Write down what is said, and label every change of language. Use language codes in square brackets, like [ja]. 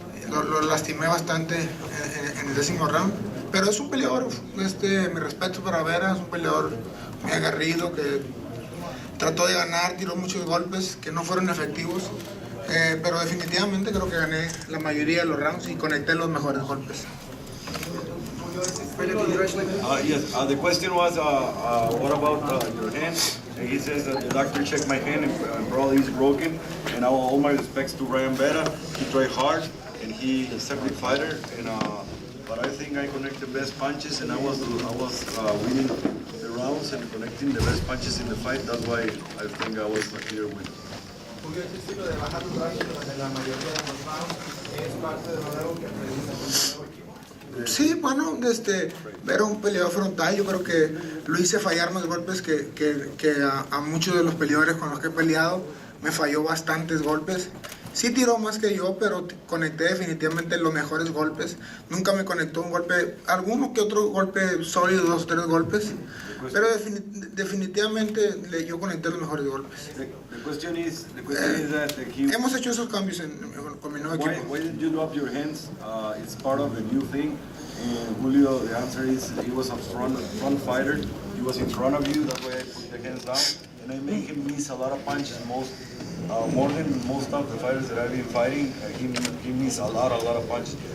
[es] Lo lastimé bastante en el 10º round. Pero es un peleador, mi respeto para Vera, es un peleador muy aguerrido que trató de ganar, tiró muchos golpes que no fueron efectivos. Pero definitivamente creo que gané la mayoría de los rounds y conecté los mejores golpes. [en] Yes, the question was, what about your hand? And he says that the doctor checked my hand and probably it's broken. And all my respects to Brian Vera. He tried hard and he's a good fighter. And but I think I connect the best punches, and I was winning the rounds and connecting the best punches in the fight. That's why I think I was here with. [es] Sí, bueno, ver un peleador frontal, yo creo que lo hice fallar más golpes que a muchos de los peleadores con los que he peleado. Me falló bastantes golpes Sí tiró más que yo, pero conecté definitivamente los mejores golpes. Nunca me conectó un golpe, alguno que otro golpe sólido, 2 o 3 golpes. Pero definitivamente yo conecté los mejores golpes. [en] The question is that [es] Hemos hecho esos cambios con mi nuevo equipo. [en] why did you drop your hands? It's part of the new thing. And Julio, the answer is he was a front fighter. He was in front of you. That's why I put the hands down. And I make him miss a lot of punches. More than most of the fighters that I've been fighting, he missed a lot of punches.